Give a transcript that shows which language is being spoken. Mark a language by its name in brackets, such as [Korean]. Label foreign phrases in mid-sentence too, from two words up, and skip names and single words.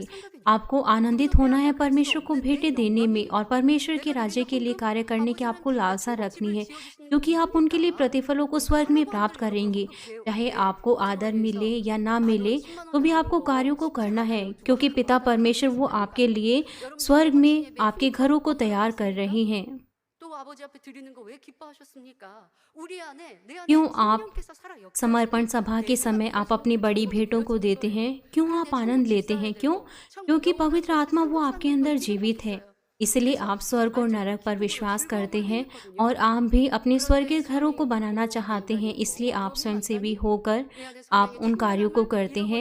[Hindi] आपको आनंदित होना है परमेश्वर को भेंटें देने में और परमेश्वर के राज्य के लिए कार्य करने की आपको लालसा रखनी है, क्योंकि आप उनके लिए प्रतिफलों को स्वर्ग में प्राप्त करेंगे। चाहे आपको आदर मिले या ना मिले, तो भी आपको कार्यों को करना है, क्योंकि पिता परमेश्वर वो आपके लिए स्वर्ग में आपके घरों को तैयार कर रहे हैं। [Korean] 또 아버지 앞에 드리는 거 왜 기뻐하셨습니까? 우리 안에 내 안에 [Hindi] क्यों आप [Korean] 성령께서 살아 [Hindi] समर्पण [Korean] 역사하시고 [Hindi] सभा [Korean] 내 [Hindi] के [Korean] 생각 [Hindi] समय आप अपनी बड़ी भेंटों को देते हैं? क्यों आप आनंद लेते हैं? क्यों? क्योंकि पवित्र आत्मा वो आपके अंदर जीवित है। इसलिए आप स्वर्ग और नरक पर विश्वास करते हैं और आप भी अपने स्वर्गीय घरों को बनाना चाहते हैं। इसलिए आप स्वयंसेवी होकर आप उन कार्यों को करते हैं।